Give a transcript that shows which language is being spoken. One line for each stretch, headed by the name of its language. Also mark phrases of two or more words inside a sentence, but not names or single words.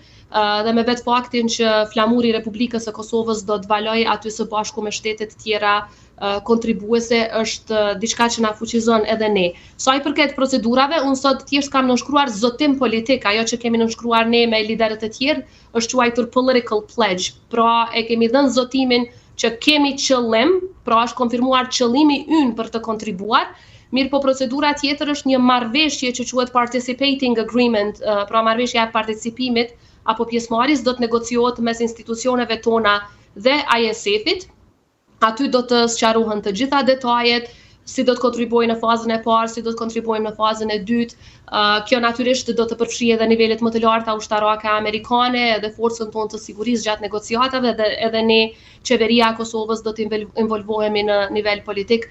Albanian: Dhe me vetë faktin që flamuri i Republikës së Kosovës do të valoj aty së bashku me shtetet tjera kontribuese është diçka që na fuqizon edhe ne. Sa i përket procedurave, unë sot thjesht kam nënshkruar zotim politik, ajo që kemi nënshkruar ne me liderët e tjerë është quajtur
English: political pledge.
Albanian: Pra e kemi dhënë zotimin që kemi qëllim, pra është konfirmuar qëllimi ynë për të kontribuar. Mirë po procedura tjetër është një marrëveshje që quhet
English: participating agreement,
Albanian: pra marrëveshja e participimit apo pjesëmarrjes do të negociohet mes institucioneve tona dhe ISF-it. Aty do të sqarohen të gjitha detajet, si do të kontribuojnë në fazën e parë, si do të kontribuojmë në fazën e dytë. Kjo natyrisht do të përfshijë edhe nivelet më të larta ushtarake amerikane, edhe forcën tonë të sigurisë gjatë negociatave, dhe edhe ne, qeveria e Kosovës, do të involvohemi në nivel politik.